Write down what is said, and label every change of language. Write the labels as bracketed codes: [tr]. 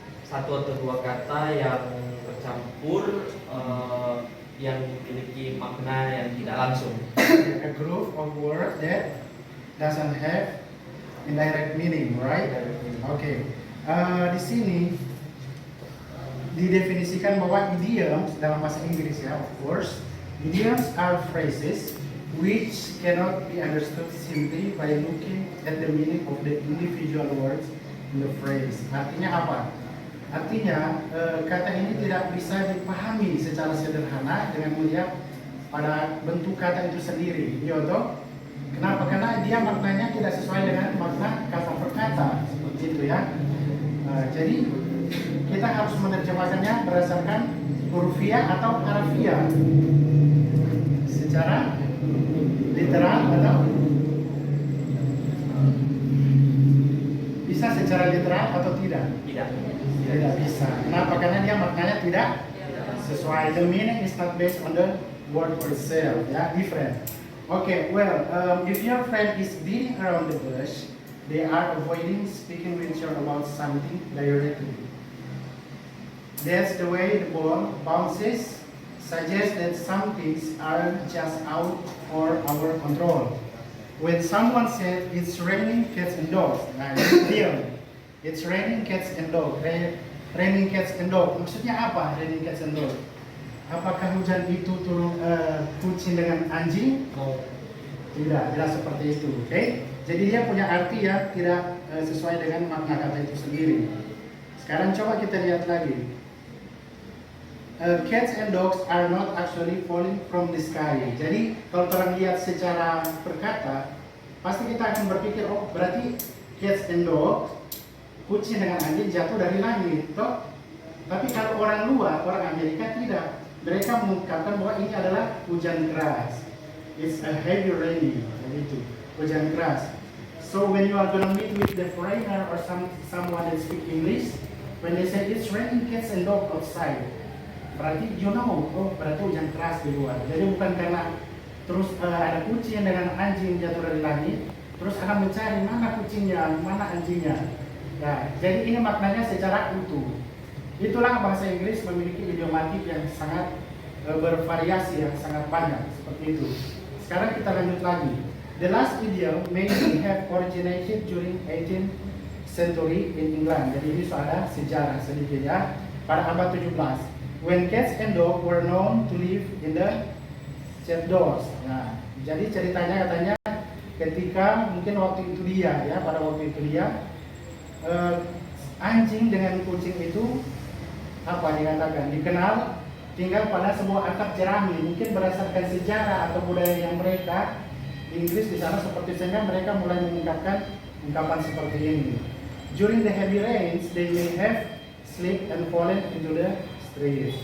[id] Satu atau dua kata yang bercampur yang memiliki makna yang tidak langsung. [en] A group of words that doesn't have indirect meaning, right? [id] Oke. Di sini didefinisikan bahwa idioms dalam bahasa Inggris ya, [en] of course, idioms are phrases which cannot be understood simply by looking at the meaning of the individual words in the phrase. [id] Artinya apa? Artinya kata ini tidak bisa dipahami secara sederhana dengan melihat pada bentuk kata itu sendiri. Contoh, kenapa? Karena dia maknanya tidak sesuai dengan makna kata per kata, seperti itu ya. Jadi kita harus menerjemahkannya berdasarkan hurufiah atau harafiah, secara literal atau bisa secara literal atau tidak? Tidak bisa. Kenapa? Karena dia maknanya tidak sesuai. [en] The meaning is not based on the word itself, ya, different. Okay, well, if your friend is beating around the bush, they are avoiding speaking with you about something directly. That's the way the ball bounces, suggests that some things are just out for our control. When someone said it's raining cats and dogs, [id] nah itu dia. [en] It's raining cats and dogs. Raining cats and dogs. [id] Maksudnya apa? [en] Raining cats and dogs. [id] Apakah hujan itu turun kucing dengan anjing? Tidak, tidak seperti itu. Oke? Jadi dia punya arti yang tidak sesuai dengan makna kata itu sendiri. Sekarang coba kita lihat lagi. [en] Cats and dogs are not actually falling from the sky. [id] Jadi kalau orang lihat secara perkata, pasti kita akan berpikir, oh berarti [en] cats and dogs, [id] kucing dengan anjing jatuh dari langit, toh? Tapi kalau orang luar, orang Amerika tidak. Mereka mengungkapkan bahwa ini adalah hujan keras. [en] It's a heavy rain, [id] begitu, hujan keras. [en] So when you are gonna meet with the foreigner or someone that speak English, when they say it's raining cats and dogs outside, [id] berarti [en] you know, [id] oh berarti hujan keras di luar. Jadi bukan karena terus ada kucing dengan anjing jatuh dari langit, terus akan mencari mana kucingnya, mana anjingnya. Nah, jadi ini maknanya secara utuh. Itulah bahasa Inggris memiliki idiomatik yang sangat bervariasi, yang sangat banyak seperti itu. Sekarang kita lanjut lagi. [en] The last idiom may have originated during 18th century in England. [id] Jadi ini ada sejarah sedikit ya, pada abad 17. [en] When cats and dogs were known to live in the chapdoors. [id] Nah, jadi ceritanya katanya ketika mungkin waktu itu dia ya, pada waktu itu dia anjing dengan kucing itu apa dikatakan dikenal tinggal pada sebuah atap jerami, mungkin berdasarkan sejarah atau budaya yang mereka di Inggris di sana seperti sehingga mereka mulai mengungkapkan ungkapan seperti ini. [en] During the heavy rains, they may have slipped and fallen into the streets.